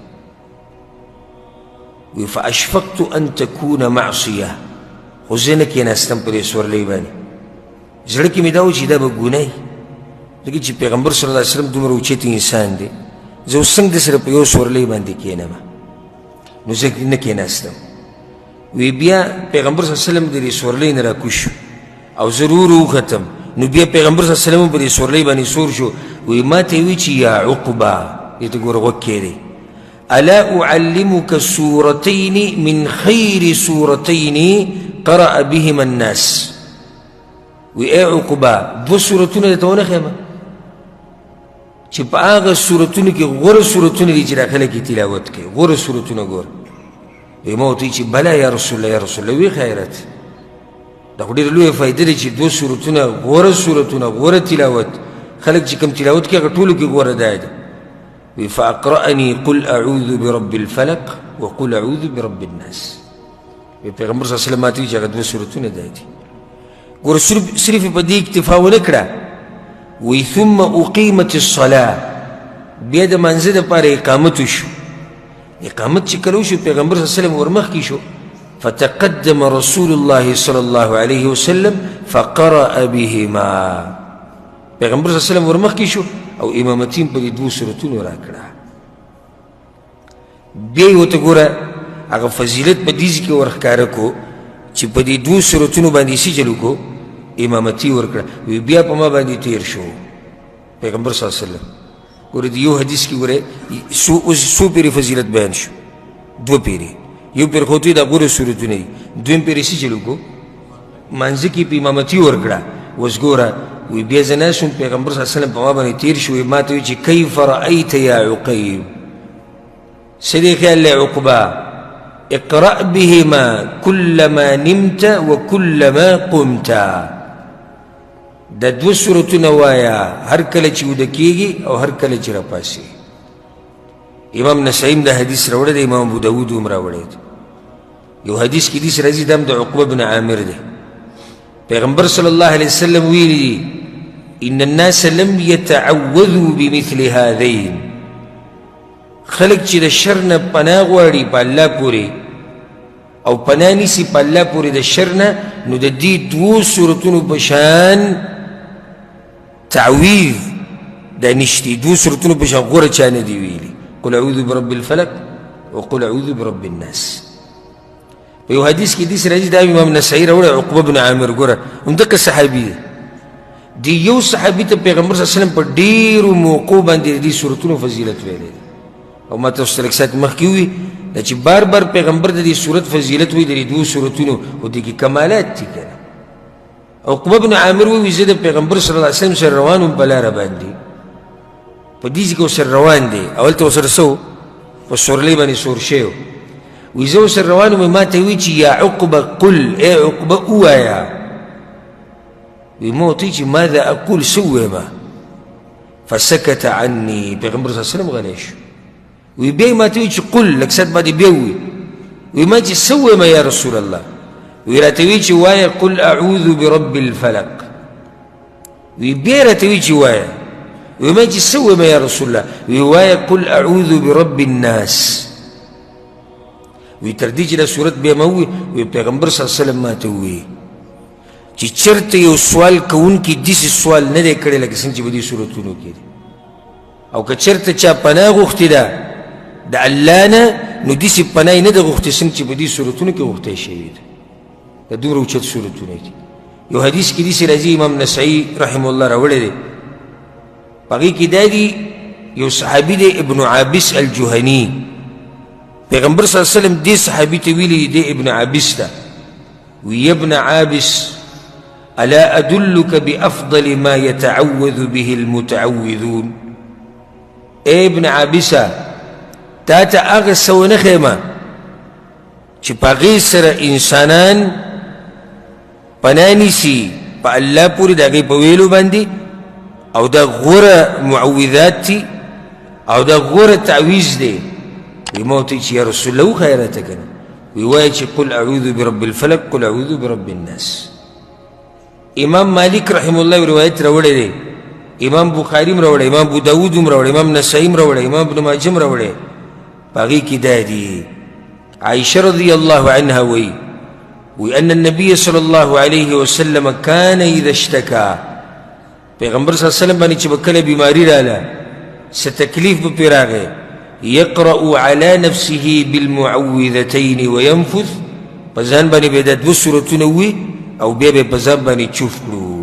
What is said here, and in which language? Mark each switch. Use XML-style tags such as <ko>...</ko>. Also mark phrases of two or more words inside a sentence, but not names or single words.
<ps>وی</ps> <ar>فاشفقت ان تكون معصیه،</ar> <ps>خو زه نه کېناستم په دې سورلۍ باندې، زړه کې مې دا و چې دا به ګناه وي، ځکه چې پیغمبر</ps> <ar>صلی الله علیه وسلم</ar> <ps>دومره اوچت انسان دی، زه اوس څنګه دسره په یو سورلۍ باندې کېنم، نو زه نه کېناستم. وی بیا پیغمبر</ps> <ar>صلی الله علیه وسلم</ar> <ps>د دې سورلۍ نه راکوش او ضرور وختم، نو بیا پیغمبر</ps> <ar>صلی الله علیه وسلم</ar> <ps>په دې سورلۍ باندې سور شو. وی ما ته وی چې یا عقبه، دې ته ګوره غوږ کېدی،</ps> <ar>الا اعلمك سورتين من خير سورتين قرأ بهما الناس.</ar> <ps>وی ای عقبه دو سورتونه درته ونه ښیم چې په هغه سورتونو کې غوره سورتونه دي چې دا خلک یې تلاوت کوي، غوره سورتونه ګوره. وی ما ورته وایي چې بله</ps> <ar>یا رسول الله، یا رسول الله.</ar> <ps>وی خیرت، دا خو ډېره لویه فایده ده چې دوه سورتونه غوره سورتونه غوره تلاوت، خلک چې کوم تلاوت کوي هغه ټولو کې غوره دا ده.</ps> <ar>وی فاقرأني قل اعوذ برب الفلق وقل اعوذ برب الناس.</ar> <ps>وی پیغمبر</ps> <ar>صلی الله علیه وسلم</ar> <ps>ماته وایي چې هغه دوه سورتونه دا دي. ګوره صرف په دې اکتفا ونه کړه. وی</ps> <ar>ثم اقیمت الصلاة،</ar> <ps>بیا د منځه دپاره اقامت وشو. اقامت چې کله وشو پیغمبر</ps> <ar>صلی الله علیه وسلم</ar> <ps>ورمخکې شو،</ps> <ar>فتقدم رسول الله صلی الله علیه وسلم فقرأ بهما.</ar> <ps>پیغمبر</ps> <ar>صلی الله علیه وسلم</ar> <ps>ورمخکې شو او امامتین په دې دوه سورتونو راکړه. بیا یې ورته ګوره هغه فضیلت په دې ځای کې ورښکاره کو چې په دې دوه سورتونو باندې سجل وکړو، امامتي ورکړه. وی بیا په ما باندې تیر شو پیغمبر</ps> <ar>صلی الله علیه وسلم.</ar> <ps>ګوره د یو حدیث کې ګوره څو پیرې فضیلت بیان شو، دوه پیرې. یو پیر خو ته دا غوره سورتونه دي، دویم پیر سجل وکړو، منځ کې په امامتي ورکړه. اوس ګوره وی بیا زه ناست شوم، پیغمبر</ps> <ar>صلی الله علیه وسلم</ar> <ps>په ما باندې تیر شو. ما ته وایي چې</ps> <ar>کیف رأیت یا عقیب،</ar> <ps>څه دی خیال دی عقبه؟</ps> <ar>اقرأ بهما كلما نمت وكلما قمت.</ar> <ps>دا دوه سورتونه وایا هر کله چې ویده کېږي او هر کله چې راپاسې. امام نسائی دا حدیث راوړی دی، امام ابو داود هم راوړی دی. یو حدیث کې داسې راځي، دا هم د عقبه بن عامر دی. پیغمبر</ps> <ar>صلی الله علیه وسلم</ar> <ps>ویلي دي</ps> <ar>ان الناس لم يتعوذوا بمثل هذين،</ar> <ps>خلق چې د شر نه پناه غواړي په الله پورې او پناه نیسي په الله پورې د شر نه، نو د دې دوو صورتونو په شان تعویذ دا نشتی. دوو صورتونو په شان غوره چا نه دي ویلي.</ps> <ar>قل اعوذ برب الفلق وقل اعوذ برب الناس.</ar> <ps>په یو حدیث کې داسې راځي، دا امام نسائی راوړی، عقبه بن عامر ګوره همدغه صحابي دی. دی یو صحابي ته پیغمبر</ps> <ar>صلی الله علیه وسلم</ar> <ps>په ډېرو موقعو باندې د دې صورتونو فضیلت ویلی دی. او ما تاسو ته لږ ساعت مخکې ووي دا چې بار بار پیغمبر د دې صورت فضیلت وایي د دې دوو صورتونو، خو دې کې کمالات دي که نه. عقبه بن عامر وایي زه د پیغمبر</ps> <ar>صلی الله علیه وسلم</ar> <ps>سره روان وم په لاره باندې، په دې ځای کې ورسره روان دی، اولته ورسره څه و، په سورلۍ باندې سور شوی و. وایي زه ورسره روان وم، ما ته وایي چې</ps> <ar>یا عقبه قل،</ar> <ps>ای عقبه ووایه. وایي ما ورته وایي چې</ps> <ar>ماذا اقول،</ar> <ps>څه ووایم؟</ps> <ar>فسکت عني،</ar> <ps>پیغمبر</ps> <ar>صلی الله علیه وسلم</ar> <ps>غلی شو. وی بیا ما ته وایي چې قل، لږ ساعت بعد بیا ووایي. وی ما چې څه ووایم</ps> <ar>یا رسول الله؟</ar> <ps>وی راته وایي چې وایه</ps> <ar>قل اعوذ برب الفلق.</ar> <ps>وی بیا راته وایي چې وایه. وی ما چې څه ووایم</ps> <ar>یا رسول الله؟</ar> <ps>وی وایه</ps> <ar>قل اعوذ برب الناس.</ar> <ps>وی تر دې چې دا صورت بیا ما ووایي، وی پیغمبر</ps> <ar>صلی الله علیه وسلم</ar> <ps>ما ته ووایي چې چېرته یو سوال کوونکي داسې سوال نه دی کړی لکه څنګه چې په دې صورتونو کې دی، او که چېرته چا پناه غوښتې ده د الله نه، نو داسې پناه یې نه ده غوښتې څنګه چې په دې صورتونو کې غوښتی شوي ده. دا دومره اوچت صورتونه دي. یو حدیث کې داسې راځي، امام نسائی</ps> <ar>رحمه الله</ar> <ps>راوړی دی، په هغې کې دا دي یو صحابي دی ابن عابس الجهني. پیغمبر</ps> <ar>صلی الله علیه وسلم</ar> <ps>دې صحابي ته ویلي دی ابن عابس ته، وی ابن عابس</ps> <ar>الا ادلك بافضل ما يتعوذ به المتعوذون.</ar> <ps>اے ابن عابسه تا ته هغه څه ونه ښیمه چې په هغې سره انسانان پناه نیسي په الله پورې د هغې په ویلو باندې، او دا غوره معوذات دي او دا غوره تعویز دی. وی ما ورته چې</ps> <ar>یا رسول الله</ar> <ps>وښایه راته که نه. وی وایه چې</ps> <ar>قل اعوذ برب الفلق قل اعوذ برب الناس.</ar> <ps>امام مالک</ps> <ar>رحمه الله</ar> <ps>روایت راوړی دی، امام بخاري م راوړی، امام ابو داود م راوړی، امام نسائی م راوړی، امام ابن ماجه م راوړی. په هغې کې دا دي عائشه</ps> <ar>رضی الله عنها</ar> <ps>وی</ps> <ar>ان النبي صلی الله علیه وسلم کان اذا اشتکا،</ar> <ps>پیغمبر</ps> <ar>صلی الله علیه وسلم</ar> <ps>باندې چې به کله بیماري راله، څه تکلیف به پرې راغی،</ps> <ar>یقرأ علی نفسه بالمعوذتین وینفث،</ar> <ps>په ځان باندې به دا دوه صورتونه ووي او بیا به په ځان باندې چوف کړو.</ps>